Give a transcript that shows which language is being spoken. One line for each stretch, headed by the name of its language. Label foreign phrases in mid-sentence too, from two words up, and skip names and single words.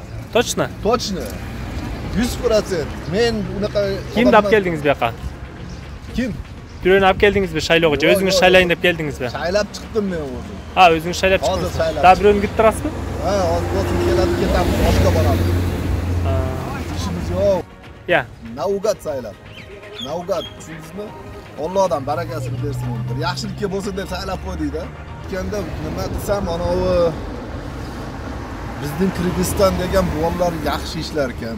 Kyrgyz: Точно? Точно. 100%. Мен бунака Кимди алып келдиңиз буяка? Ким? Бирөөнү алып келдиңизби шайлоого же өзүңүз шайлайын деп келдиңизби? Шайлап чыктым мен өзүм. Өзүңүз шайлап чыктыңыз. Да бирөөнү күтүп турасызбы? Өзүм келип кетем, башка барам.
Uzbek: İşimiz yok. Ya. Naugat saylab. Naugat, tushundingizmi? Allohdan barakasini bersin. Bir yaxshilikka bo'lsin deb saylab qo'ydikda. O'tkanda nima desam, ana u bizning Qirg'iziston degan bolalar yaxshi ishlar ekan.